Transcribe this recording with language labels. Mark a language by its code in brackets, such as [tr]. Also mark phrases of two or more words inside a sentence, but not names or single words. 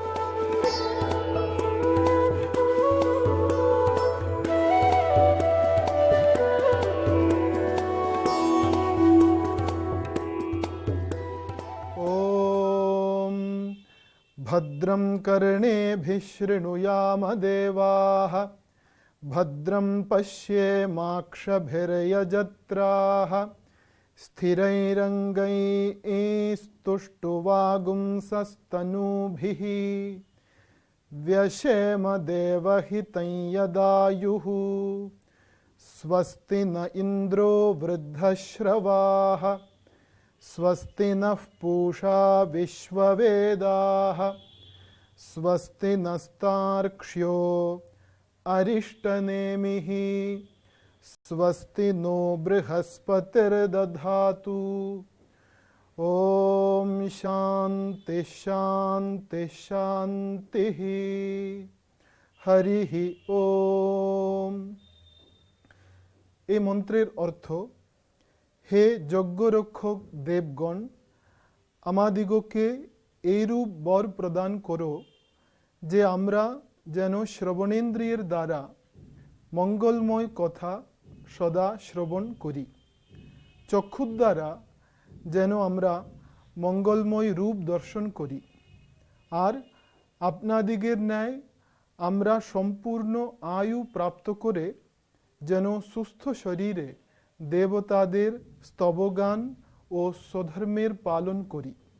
[sa] ওম ভদ্রং কর্ণেভিঃ শৃণুয়াম দেবাঃ, ভদ্রং পশ্যেমাক্ষভির্যজত্রাঃ, স্থিरैरङ्गैस्तुष्टुवागुंसस्तनूभिः, व्यशेम देवहितं यदायुः। स्वस्ति न इन्द्रो वृद्धश्रवाः, स्वस्ति नः पूषा विश्ववेदाः, स्वस्ति नस्तार्क्ष्यो अरिष्टनेमिः, स्वस्ति नो बृहस्पतिर्दधातु। ओम शांति शांति शांति। हरिः ओम। [bn] এই মন্ত্রের অর্থ, হে যজ্ঞরক্ষক দেবগণ, আমাদিগকে এইরূপ বর প্রদান করো যে আমরা যেন শ্রবণেন্দ্রিয়ের দ্বারা মঙ্গলময় কথা সদা শ্রবণ করি, চক্ষুর দ্বারা যেন আমরা মঙ্গলময় রূপ দর্শন করি, আর আপনাদিগের ন্যায় আমরা সম্পূর্ণ আয়ু প্রাপ্ত করে যেন সুস্থ শরীরে দেবতাদের স্তবগান ও স্বধর্মের পালন করি।